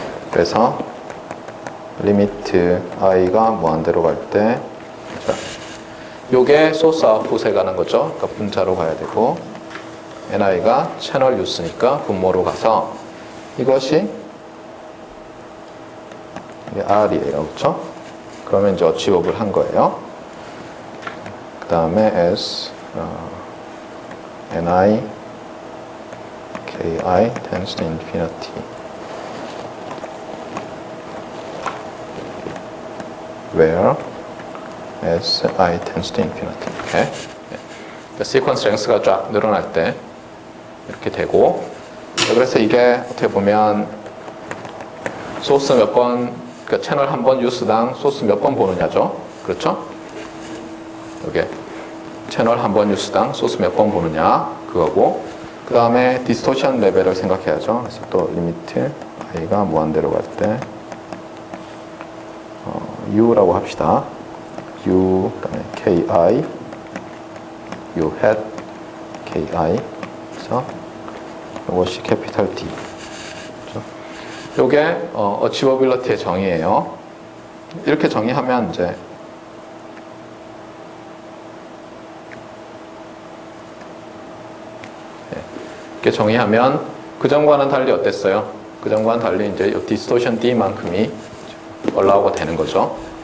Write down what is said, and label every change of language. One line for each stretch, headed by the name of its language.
Korean: 그래서 리미트 i가 무한대로 갈 때 요게 소스 아웃풋에 가는 거죠. 그러니까 분자로 가야 되고 ni가 채널 유스니까 분모로 가서 이것이 r이에요. 그렇죠? 그러면 이제 어치업을 한 거예요. 그 다음에
English: as ni ki tends to infinity where as I tends to infinity.
Korean: 이렇게. 그러니까 시퀀스 랭스가 쫙 늘어날 때 이렇게 되고 그래서 이게 어떻게 보면 소스 몇 번, 그러니까 채널 한 번 유스당 소스 몇 번 보느냐죠. 그렇죠? 이게 채널 한 번 유스당 소스 몇 번 보느냐 그거고 그 다음에 디스토션 레벨을 생각해야죠. 그래서 또 리미트 i가 무한대로 갈 때 u라고 합시다. u 그다음에 ki u hat ki 그래서 이것이 캐피탈 D 그렇죠? 요게 어치버빌리티의 정의예요. 이렇게 정의하면 이제 이렇게 정의하면 그 전과는 달리 어땠어요? 그 전과는 달리 이제 이 디스토션 D만큼이 올라오게 되는 거죠.